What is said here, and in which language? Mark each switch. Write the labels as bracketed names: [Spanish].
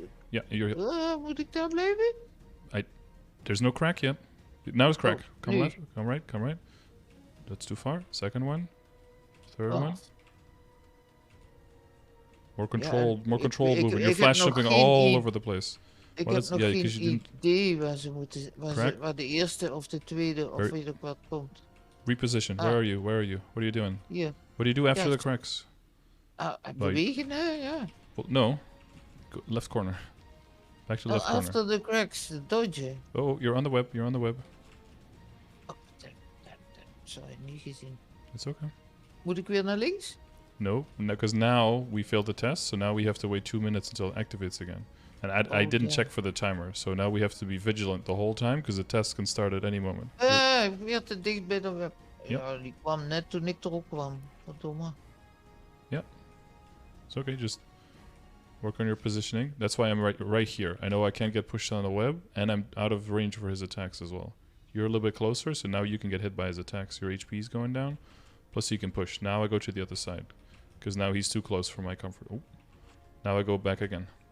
[English] Yeah, you're heal. [Dutch] Moet ik daar blijven? [English] There's no crack yet. Now it's crack. Oh, Come left, come right. That's too far. Second one. Third one. More controlled movement. You're flash jumping all over the place. [Dutch] Ik heb nog geen idee waar ze moeten... Waar de eerste of de tweede of weet ik wat komt. [English] Reposition. Where are you? What are you doing? [Dutch] Hier. [English] What do you do after the cracks? [Dutch] Bewegen, ja. [English] Well, no. Go left corner. Back to left corner. After the cracks, dodge. Oh, you're on the web. [Dutch] Oh, sorry, niet gezien. [English] It's okay. [Dutch] Moet ik weer naar links? [English] No, because now we failed the test, so now we have to wait 2 minutes until it activates again. And I didn't check for the timer, so now we have to be vigilant the whole time, because the test can start at any moment. [Dutch] Weer te dicht bij de web. Ja, die kwam net toen ik erop kwam. Verdomme. [English] Yeah. It's okay, just work on your positioning. That's why I'm right here. I know I can't get pushed on the web, and I'm out of range for his attacks as well. You're a little bit closer, so now you can get hit by his attacks. Your HP is going down, plus you can push. Now I go to the other side, because now he's too close for my comfort. Oh. Now I go back again.